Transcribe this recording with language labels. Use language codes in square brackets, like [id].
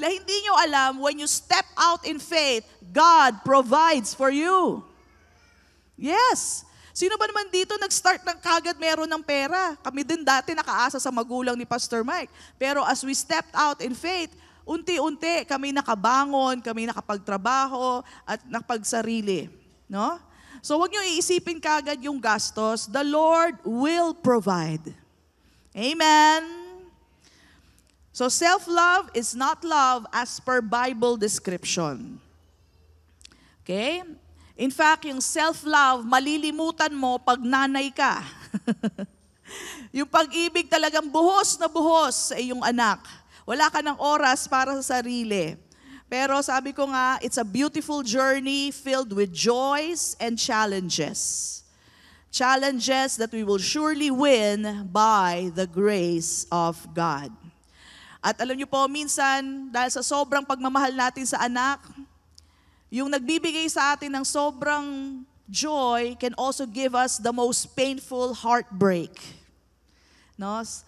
[tl] Hindi nyo alam, [en] when you step out in faith, God provides for you. Yes. [tl] Sino ba naman dito nag-start ng kagad meron ng pera? Kami din dati nakaasa sa magulang ni Pastor Mike. Pero [en] as we stepped out in faith, [tl] unti-unti kami nakabangon, kami nakapagtrabaho at nakapagsarili. No? So huwag niyo iisipin kagad yung gastos. [en] The Lord will provide. [tl] Amen? [en] So self-love is not love as per Bible description. [tl] Okay? In fact, yung self-love, malilimutan mo pag nanay ka. Yung pag-ibig talagang buhos na buhos sa iyong anak. Wala ka ng oras para sa sarili. Pero sabi ko nga, [en] it's a beautiful journey filled with joys and challenges. Challenges that we will surely win by the grace of God. [tl] At alam niyo po, minsan, dahil sa sobrang pagmamahal natin sa anak, yung nagbibigay sa atin ng sobrang joy [en] can also give us the most painful heartbreak. [tl] No?